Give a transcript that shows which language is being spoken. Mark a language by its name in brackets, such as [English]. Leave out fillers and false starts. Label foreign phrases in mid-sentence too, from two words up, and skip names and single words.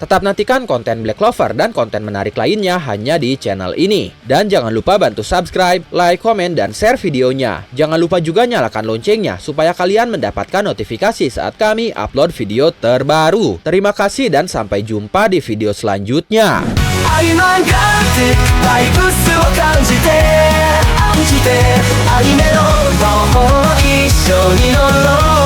[Indonesian] Tetap nantikan konten Black Clover dan konten menarik lainnya hanya di channel ini. Dan jangan lupa bantu subscribe, like, komen, dan share videonya. Jangan lupa juga nyalakan loncengnya supaya kalian mendapatkan notifikasi saat kami upload video terbaru. Terima kasih dan sampai jumpa di video selanjutnya. [Japanese] 曖昧がってバイブスを感じてアニメの魔法一緒に乗ろう